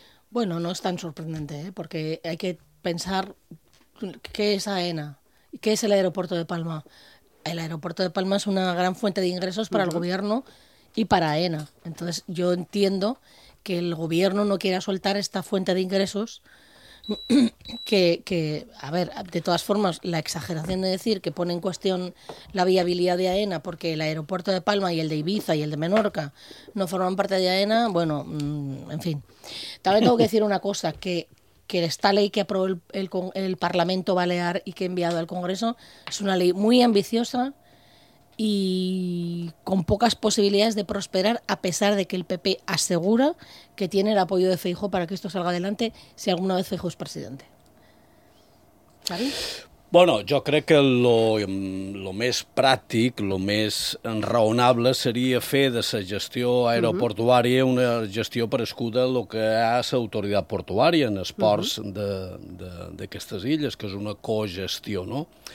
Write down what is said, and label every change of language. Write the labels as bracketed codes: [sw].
[ca] Bueno, no és tan sorprenent, perquè hay que pensar què és Aena, què és l'aeroporto de Palma. [es] El aeropuerto de Palma es una gran fuente de ingresos para el gobierno y para Aena. Entonces, yo entiendo que el gobierno no quiera soltar esta fuente de ingresos que, a ver, de todas formas, la exageración de decir que pone en cuestión la viabilidad de Aena porque el aeropuerto de Palma y el de Ibiza y el de Menorca no forman parte de Aena, bueno, en fin. También tengo que decir una cosa, que esta ley que aprobó el Parlamento Balear y que ha enviado al Congreso es una ley muy ambiciosa y con pocas posibilidades de prosperar, a pesar de que el PP asegura que tiene el apoyo de Feijóo para que esto salga adelante si alguna vez Feijóo es presidente. ¿Sabes? [ca] Bueno, jo crec que lo més pràctic, lo més raonable seria fer de la gestió aeroportuària una gestió prescuda lo que ha l'autoritat portuària en els ports d'aquestes illes, que és una cogestió, no?